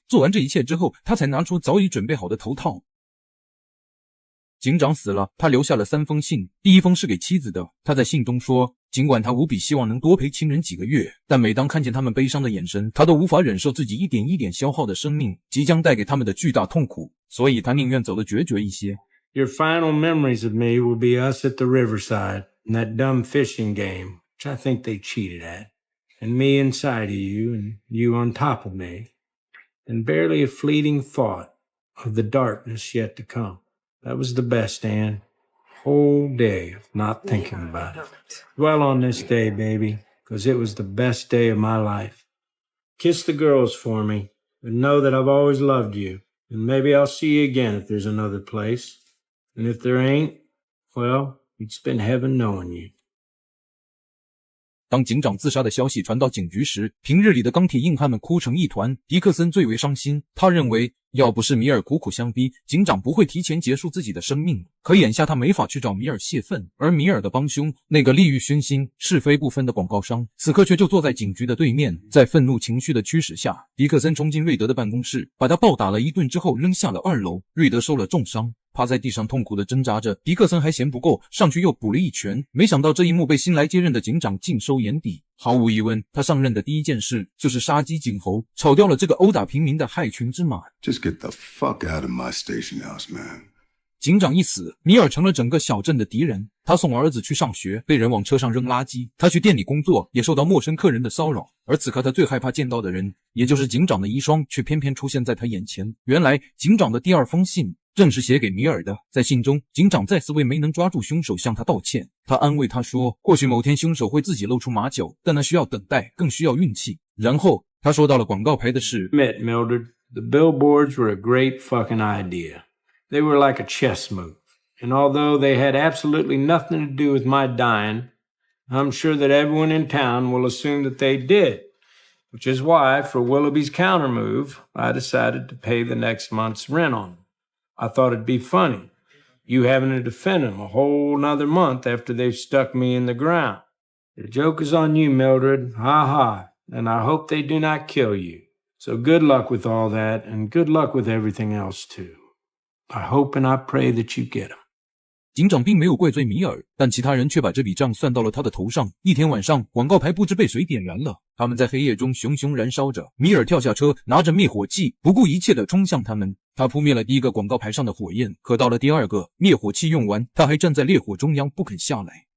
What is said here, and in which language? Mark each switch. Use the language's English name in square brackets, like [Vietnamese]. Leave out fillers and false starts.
[Chinese] 做完这一切之后，他才拿出早已准备好的头套。警长死了，他留下了3封信，第1封是给妻子的。他在信中说，尽管他无比希望能多陪亲人几个月，但每当看见他们悲伤的眼神，他都无法忍受自己一点一点消耗的生命即将带给他们的巨大痛苦，所以他宁愿走得决绝一些。 [English] Your final memories of me will be us at the riverside in that dumb fishing game, which I think they cheated at, and me inside of you and you on top of me, and barely a fleeting thought of the darkness yet to come. That was the best, Anne. Whole day of not thinking about it. Dwell on this day, baby, because it was the best day of my life. Kiss the girls for me, and know that I've always loved you. And maybe I'll see you again if there's another place. And if there ain't, well, we'd spend heaven knowing you. [Chinese] 当警长自杀的消息传到警局时，平日里的钢铁硬汉们哭成一团。迪克森最为伤心，他认为要不是米尔苦苦相逼，警长不会提前结束自己的生命。可眼下他没法去找米尔泄愤，而米尔的帮凶，那个利欲熏心、是非不分的广告商，此刻却就坐在警局的对面。在愤怒情绪的驱使下，迪克森冲进瑞德的办公室，把他暴打了一顿之后扔下了2楼。瑞德受了重伤，趴在地上痛苦地挣扎着，迪克森还嫌不够，上去又补了一拳。没想到这一幕被新来接任的警长尽收眼底。毫无疑问，他上任的第一件事就是杀鸡儆猴，炒掉了这个殴打平民的害群之马。 [English] Just get the fuck out of my station house, man. [Chinese] 警长一死，米尔成了整个小镇的敌人。他送儿子去上学，被人往车上扔垃圾；他去店里工作，也受到陌生客人的骚扰。而此刻他最害怕见到的人，也就是警长的遗孀，却偏偏出现在他眼前。原来，警长的第2封信正是写给米尔的。在信中，警长再次为没能抓住凶手向他道歉。他安慰他说，或许某天凶手会自己露出马脚，但那需要等待，更需要运气。然后他说到了广告牌的事。 [English] Admit, Mildred, the billboards were a great fucking idea. They were like a chess move. And although they had absolutely nothing to do with my dying, I'm sure that everyone in town will assume that they did. Which is why, for Willoughby's counter move, I decided to pay the next month's rent on them. I thought it'd be funny, you having to defend them a whole nother month after they've stuck me in the ground. The joke is on you, Mildred. Ha ha. and I hope they do not kill you. So good luck with all that, and good luck with everything else too. I hope and I pray that you get them. [Chinese] 警长并没有怪罪米尔，但其他人却把这笔账算到了他的头上。一天晚上，广告牌不知被谁点燃了，他们在黑夜中熊熊燃烧着。米尔跳下车，拿着灭火器，不顾一切地冲向他们。他扑灭了第一个广告牌上的火焰，可到了第二个，灭火器用完，他还站在烈火中央不肯下来。